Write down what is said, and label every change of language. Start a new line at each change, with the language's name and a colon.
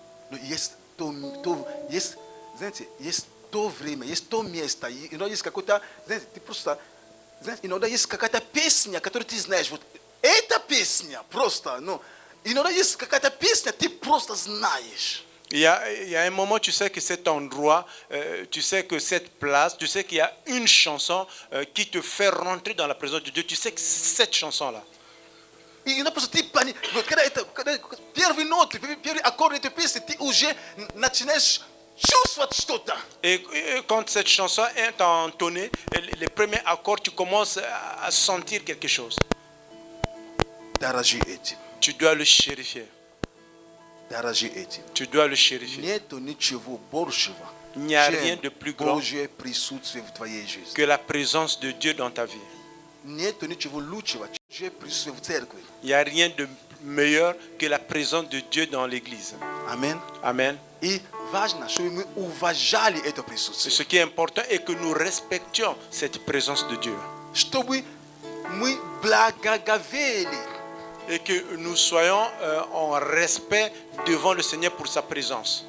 Russian: Но есть есть, знаете, есть то время, есть то место, иногда есть какой-то, знаете, ты просто, знаете, иногда есть какая-то песня, которую ты знаешь, вот эта песня просто, ну, иногда есть какая-то песня, ты просто знаешь.
French: Il y a un moment, tu sais que cet endroit, tu sais que cette place, tu sais qu'il y a une chanson qui te fait rentrer dans la présence de Dieu. Tu sais que c'est cette chanson-là.
Russian: И иногда просто ты, когда первые ноты, первые аккорды этой песни, ты уже начинаешь чувствовать что-то.
French: Et quand cette chanson est entonnée, les premiers accords, tu commences à sentir quelque chose.
Russian: Дорожи этим.
French: Tu dois le chérifier.
Russian: Дорожи этим.
French: Tu dois le chérifier.
Russian: Нету ничего большего,
French: Il n'y a rien
Russian: чем
French: de plus grand
Russian: Божье присутствие в твоей жизни.
French: que la présence de Dieu dans ta vie.
Russian: Нету ничего лучшего, чем Божье присутствие в церкви.
French: Il n'y a rien de meilleur que la présence de Dieu dans l'église.
Russian: Аминь.
French: Amen.
Russian: И важно, чтобы мы уважали это
French: Et
Russian: присутствие.
French: ce qui est important est que nous respections cette présence de Dieu.
Russian: Чтобы мы благоговели.
French: Et que nous soyons en respect devant le Seigneur pour sa présence.